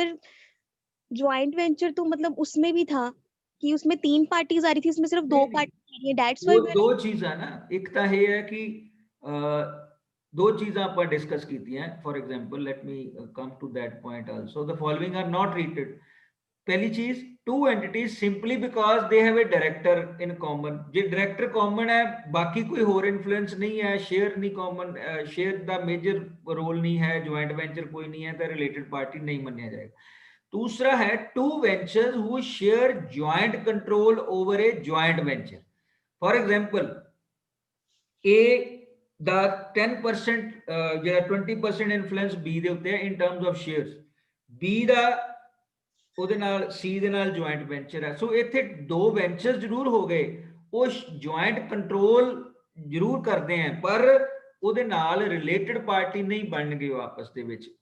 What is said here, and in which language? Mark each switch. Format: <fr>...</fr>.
<en>Sir, joint venture</en> <hi>तो मतलब उसमें भी था कि उसमें 3 पार्टीज आ रही थी, इसमें सिर्फ 2 नहीं, नहीं. पार्टी आ रही है,</hi> <en>that's why</en> <hi>वो दो चीज़ां ना, एक</hi> <pa>ਤਾਂ ਇਹ ਹੈ ਕਿ ਦੋ ਚੀਜ਼ਾਂ ਆਪਾਂ ਡਿਸਕਸ ਕੀਤੀਆਂ.</pa> <en>For example let me come to that point also. The following are not rated.</en> <hi>पहली चीज,</hi> <en>Two entities simply because they have a director in common.</en> <hi>J director common है, बाकी कोई होर इन्फ्लुएंस नहीं है, शेयर नहीं कॉमन, शेयर दा मेजर रोल नहीं है, ज्वाइंट वेंचर कोई नहीं है, तो रिलेटेड पार्टी नहीं माना जाएगा. दूसरा है</hi> <en>Two ventures who share joint control over a joint venture. For example a</en> <pa>ਦਾ 10% ਜਿਹੜਾ 20% ਇਨਫਲੂਐਂਸ B ਦੇ ਉੱਤੇ ਹੈ</pa> <en>In terms of shares.</en> <pa>B ਦਾ ਉਹਦੇ ਨਾਲ C ਦੇ ਨਾਲ ਜੁਆਇੰਟ ਵੈਂਚਰ ਹੈ. ਸੋ ਇੱਥੇ ਦੋ ਵੈਂਚਰਸ ਜ਼ਰੂਰ ਹੋ ਗਏ, ਉਹ ਜੁਆਇੰਟ ਕੰਟਰੋਲ ਜ਼ਰੂਰ ਕਰਦੇ ਆ, ਪਰ ਉਹਦੇ ਨਾਲ ਰਿਲੇਟਡ ਪਾਰਟੀ ਨਹੀਂ ਬਣਨਗੇ ਉਹ ਆਪਸ ਦੇ ਵਿੱਚ.</pa>